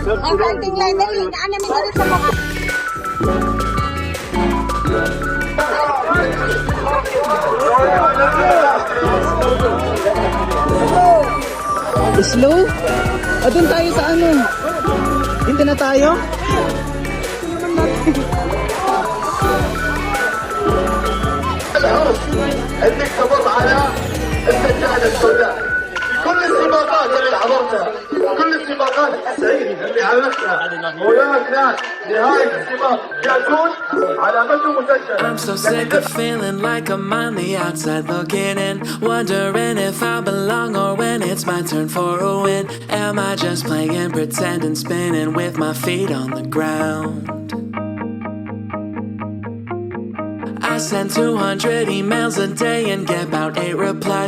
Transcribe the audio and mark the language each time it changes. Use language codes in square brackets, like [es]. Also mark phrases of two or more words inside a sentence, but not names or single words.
[tl] Ang konting lettering, ano namin dito sa mga... Slow? Doon tayo sa ano? Dito na tayo? [ar] انك تمر على السجاده السوداء كل السباقات اللي حضرتها كل السباقات السعيده اللي عملتها وياك ناس نهايه السباق يكون على مدى مسجل. [en] I'm so sick of feeling like I'm on the outside looking in, wondering if I belong or when it's my turn for a win. Am I just playing pretend and spinning with my feet on the ground? I send 200 emails a day and get about 8 replies.